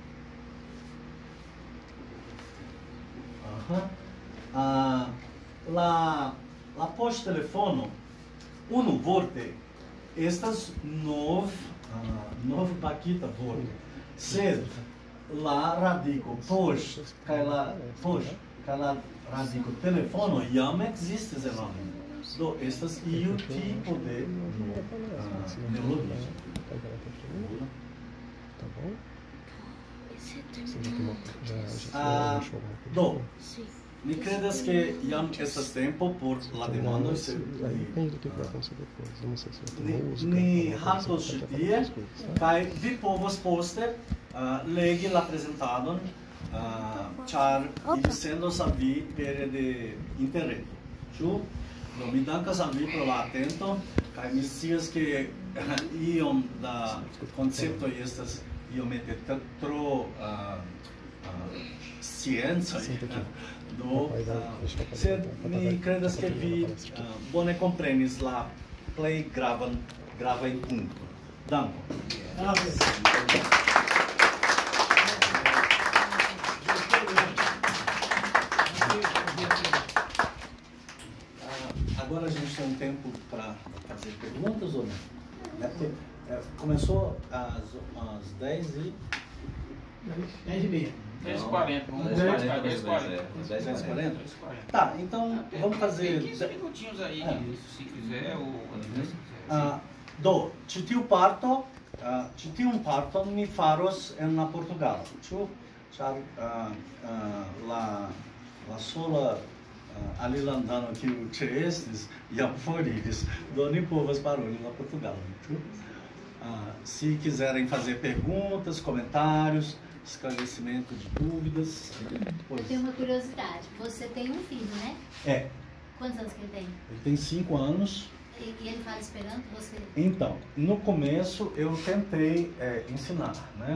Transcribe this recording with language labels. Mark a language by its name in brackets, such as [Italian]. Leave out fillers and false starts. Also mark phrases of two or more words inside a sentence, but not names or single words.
[Esperanto] La poŝtelefono unuvorte estas novbakita vorto, sed la radiko poŝ kaj la radiko telefono jam ekzistis en la mondo. Do estas iu tipo de neologismo. [Portuguese] Tá bom? [Esperanto] Do, mi credas que jam estas tempo por la demandoj, se ni haltos ĉi tie, kaj vi povos poste legi la prezentadon, ĉar ili sendos al vi pere de interreto. Ĉu? Do, mi dankas al vi pro la atento, kaj mi scias ke iom da konceptoj estas iomete tro sciencaj. Do, sed mi credas ke vi bone komprenis la plej gravajn punktojn. Dankon. [Portuguese] Agora a gente tem tempo para fazer perguntas ou não? Começou às 10h30. 10h40. 10h40? Tá, então vamos fazer... 15 minutinhos aí, se quiser, ou quando quiser. [Esperanto] Do, ĉi tiun parton mi faros en la Portugalo, ĉu? Ĉar la sola alilandano kiu ĉeestis jam foriris, do ni povas paroli la Portugalo, ĉu? [Portuguese] Se quiserem fazer perguntas, comentários, esclarecimento de dúvidas. Eu tenho uma curiosidade. Você tem um filho, né? É. Quantos anos que ele tem? Ele tem 5 anos. E ele fala Esperanto? Você? Então, no começo eu tentei ensinar, né?